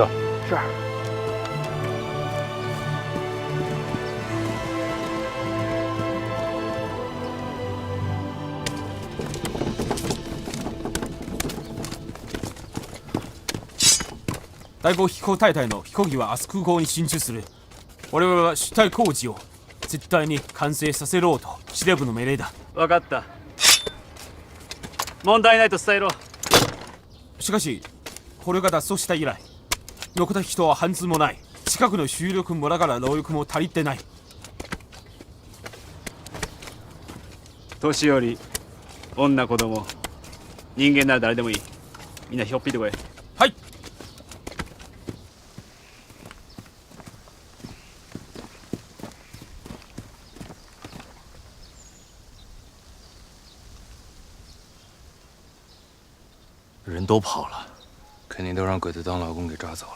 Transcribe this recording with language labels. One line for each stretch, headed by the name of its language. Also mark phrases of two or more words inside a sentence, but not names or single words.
Chinese: 是。
Japanese: 第5 飛行隊隊の飛行機は明日空港に進駐する。我々は主体工事を絶対に完成させろと司令部の命令だ。分かった。問題ないと伝えろ。しかし捕虜が脱走した以来残った人は半数もない。近くの襲力村から労力も足りてない。年寄り、女子供、人間なら誰でもいい。みんなひょっぴいてこい。はい。
Chinese: 人都跑了，肯定都让鬼子当劳工给抓走了。